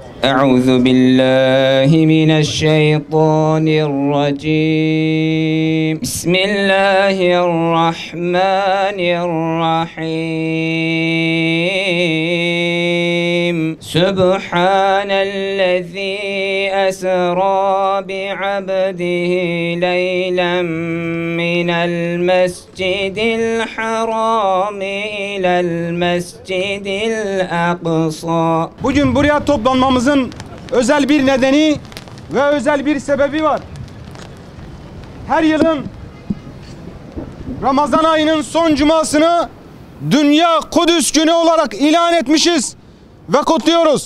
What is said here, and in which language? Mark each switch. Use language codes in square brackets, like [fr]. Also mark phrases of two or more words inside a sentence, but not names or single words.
[ar] أعوذ بالله من الشيطان الرجيم بسم الله الرحمن الرحيم سبحان الذي أسرى بعبده ليلا من المسجد الحرام إلى المسجد الأقصى. [tr] Bugün buraya toplanmamızın özel bir nedeni ve özel bir sebebi var. Her yılın Ramazan ayının son cumasını Dünya Kudüs Günü olarak ilan etmişiz ve kutluyoruz.